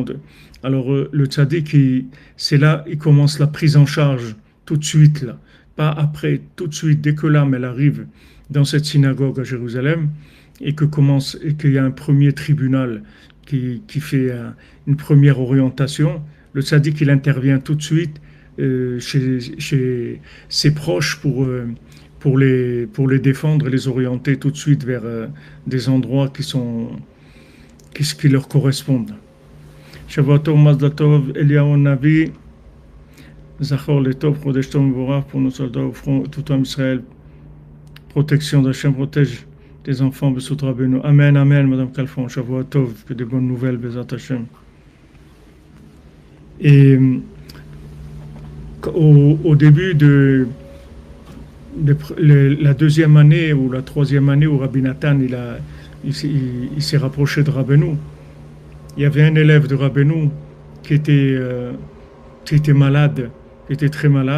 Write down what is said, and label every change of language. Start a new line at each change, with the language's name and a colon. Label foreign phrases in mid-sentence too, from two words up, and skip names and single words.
French: Alors le tzaddik, c'est là, il commence la prise en charge tout de suite, là, pas après, tout de suite, dès que l'âme elle arrive dans cette synagogue à Jérusalem et qu'il y a un premier tribunal qui fait une première orientation, le tzaddik il intervient tout de suite chez ses proches pour les défendre et les orienter tout de suite vers des endroits qui leur correspondent.
Hebrew: שבוע טוב, מזל טוב, אליהו נביא, זכור לטוב, חודש טוב מבורך,
French: pour nos soldats au front, tout homme Israël, protection d'Hachem, protège des enfants,
Hebrew: בזכות רבינו.
French: Amen, amen, Madame Kalfon,
Hebrew: שבוע טוב,
French: que des bonnes nouvelles,
Hebrew: בעזרת השם.
French: Et au début de la deuxième année ou la troisième année où Rabbi Nathan il s'est rapproché de Rabbeinu, il y avait un élève de Rabbeinu qui était malade, qui était très malade.